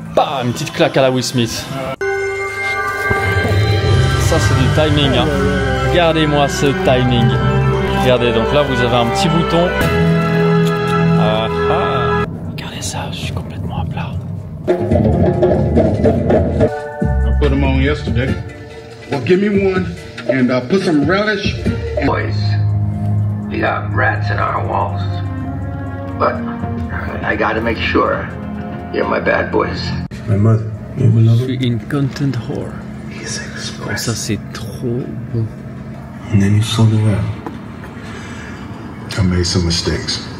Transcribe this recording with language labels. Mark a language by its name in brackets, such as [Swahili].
[French] Bam, une petite claque à la Will Smith. Ça, c'est du timing. Hein. Regardez-moi ce timing. Regardez, donc là, vous avez un petit bouton. Regardez ça, je suis complètement à plat. [English] I put them on yesterday. Well, give me one and put some relish. Boys, we got rats in our walls, but I gotta make sure you're my bad boys. My mother. [French] Je suis une [English] content whore. [French] Oh, ça c'est trop bon. [English] And then you sold it out. I made some mistakes.